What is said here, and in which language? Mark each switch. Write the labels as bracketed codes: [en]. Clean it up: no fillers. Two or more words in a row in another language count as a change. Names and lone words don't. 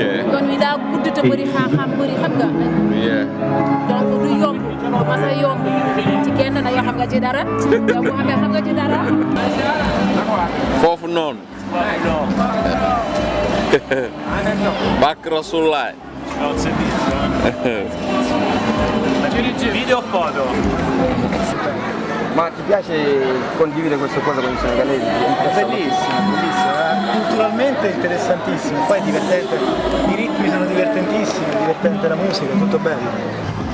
[wo] yoon wi daa gudd te bëri xam-xam bëri xam nga. donc du yomb du mas a yomb ci kenn na yoo xam nga ci dara yow bu xamee xam nga ci dara. foofu noonu. Bak Rasulullah. [it] Video o foto? Ma ti piace condividere questa cosa con i senegalesi? È bellissimo, bellissimo, culturalmente interessantissimo, poi è divertente, i ritmi sono divertentissimi, è divertente la musica, tutto bello.